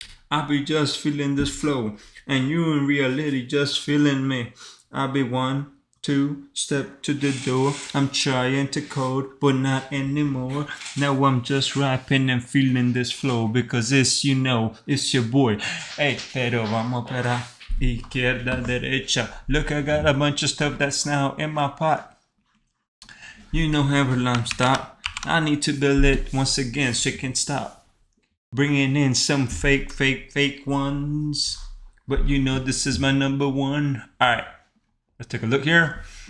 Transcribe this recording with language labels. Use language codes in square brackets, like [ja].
[en] I be just feeling this flow, and you in reality just feeling me. I be 1, 2, step to the door. I'm trying to code, but not anymore. Now I'm just rapping and feeling this flow, because it's, you know, it's your boy. [es] Hey, pero vamos para izquierda, derecha. [en] Look, I got a bunch of stuff that's now in my pot. You know, have alarm stop. I need to build it once again so it can stop. Bringing in some fake ones. But you know this is my number one. Alright, let's take a look here.